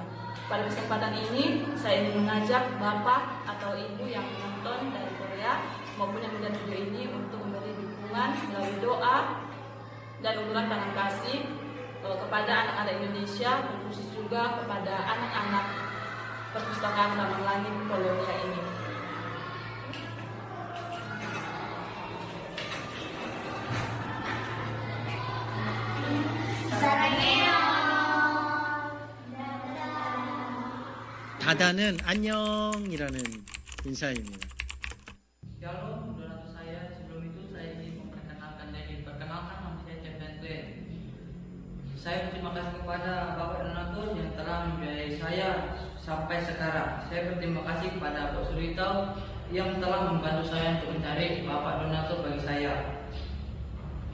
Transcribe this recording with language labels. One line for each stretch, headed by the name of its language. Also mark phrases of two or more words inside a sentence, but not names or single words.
Indonesian: Pada kesempatan ini, saya ingin mengajak bapak atau ibu yang menonton dari Korea maupun yang melihat video ini untuk memberi dukungan melalui doa dan uluran tangan kasih kepada anak-anak Indonesia, khusus juga kepada anak-anak perpustakaan Taman Langit Polonia ini.
Korean: 다다는 안녕이라는 인사입니다.
Indonesian: Shalom, saudara saya. Sebelum itu saya ingin memperkenalkan nama saya Cevden Tuen. Saya berterima kasih kepada Bapak Donatur yang telah membiayai saya sampai sekarang. Saya berterima kasih kepada Bapak Surito yang telah membantu saya untuk mencari Bapak Donatur bagi saya.